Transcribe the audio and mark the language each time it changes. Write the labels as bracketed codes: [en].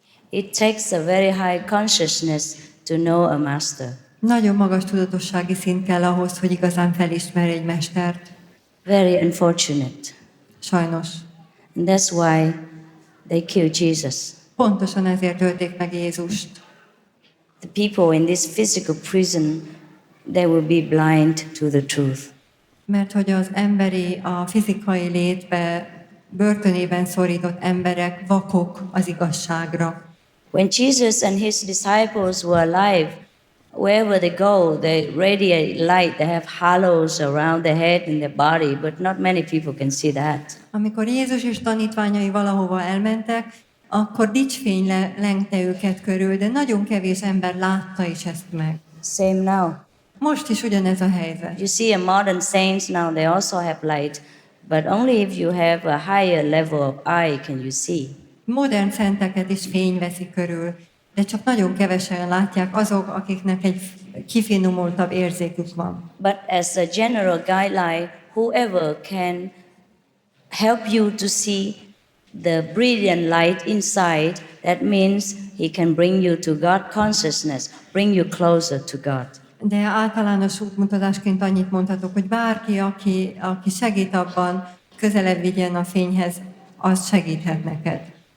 [en] It takes a very high consciousness to know a master. [hu] Nagyon magas tudatossági szint kell ahhoz, hogy igazán felismerj egy mestert. [en] Very unfortunate. [hu] Sajnos. [en] And that's why they killed Jesus. [hu] Pontosan ezért ölték meg Jézust. [en] The people in this physical prison, they will be blind to the truth. [hu] Mert hogy az emberi, a fizikai létbe, börtönében szorított emberek vakok az igazságra. [en] When Jesus and his disciples were alive, wherever they go, they radiate light. They have halos around their head and their body, but not many people can see that. [hu] Amikor Jézus és tanítványai valahova elmentek, akkor dicsfény lengte őket körül, de nagyon kevés ember látta is ezt meg. [en] Same now. [hu] Most is ugyanez a helyzet. [en] You see, a modern saints now, they also have light, but only if you have a higher level of eye can you see. [hu] Modern szenteket is fény veszi körül, de csak nagyon kevesen látják azok, akiknek egy kifinomultabb érzékük van. [en] But as a general guideline, whoever can help you to see the brilliant light inside, that means he can bring you to God consciousness, bring you closer to God. [hu] De általános útmutatásként annyit mondhatok, hogy bárki, aki segít abban, közelebb vigyen a fényhez, az segíthet neked.